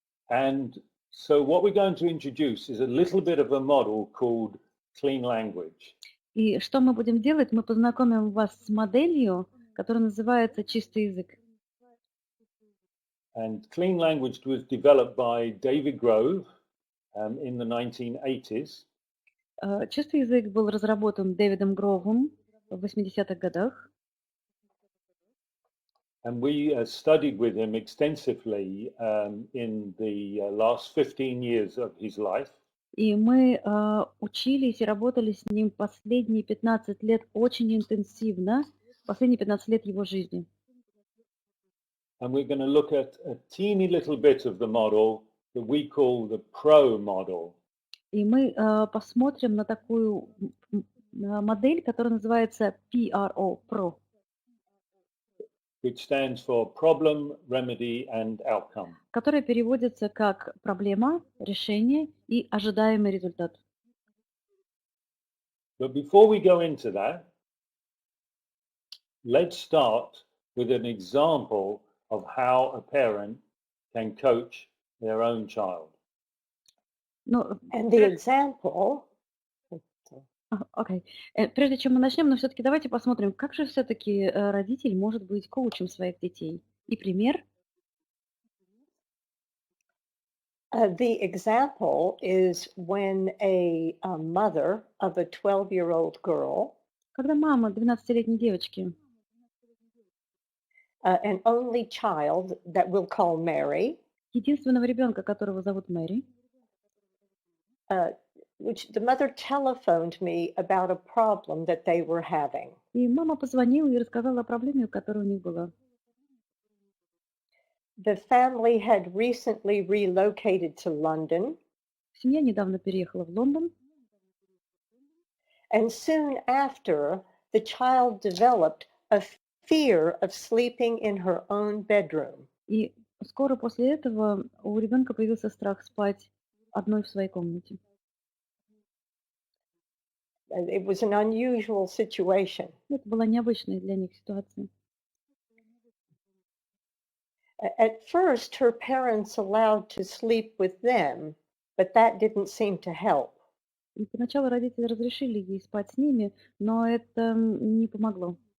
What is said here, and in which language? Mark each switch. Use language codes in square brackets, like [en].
[en] And so what we're going to introduce is a little bit of a model called clean language. [ru] И что мы будем делать? Мы познакомим вас с моделью, которая называется «Чистый язык». [en] And clean language was developed by David Grove in the 1980s. [ru] Чистый язык был разработан Дэвидом Гровом в 80-х годах. [en] And we studied with him extensively in the last 15 years of his life. [ru] И мы учились и работали с ним последние 15 лет очень интенсивно, последние 15 лет его жизни. [en] And we're going to look at a teeny little bit of the model that we call the PRO model. [ru] И мы посмотрим на такую модель, которая называется PRO, [en] which stands for Problem, Remedy and Outcome. [ru] которая переводится как проблема, решение и ожидаемый результат. [en] But before we go into that, let's start with an example of how a parent can coach their own child. [ru] Ну, [en] And the example, [ru] окей. Прежде чем мы начнем, но все-таки давайте посмотрим, как же все-таки родитель может быть коучем своих детей. И пример. [en] the example is when a mother of a 12-year-old girl, [ru] Когда мама 12-летней девочки, [en] an only child that we'll call Mary, [ru] единственного ребенка, которого зовут Мэри, [en] which the mother telephoned me about a problem that they were having. [ru] и мама позвонила и рассказала о проблеме, которая у них была. [en] The family had recently relocated to London, [ru] Семья недавно переехала в Лондон, [en] and soon after, the child developed a fear of sleeping in her own bedroom. [ru] и скоро после этого у ребенка появился страх спать одной в своей комнате. [en] It was an unusual situation. [ru] Это была необычная для них ситуация. [en] At first, her parents allowed to sleep with them, but that didn't seem to help. [ru] И поначалу родители разрешили ей спать с ними, но это не помогло.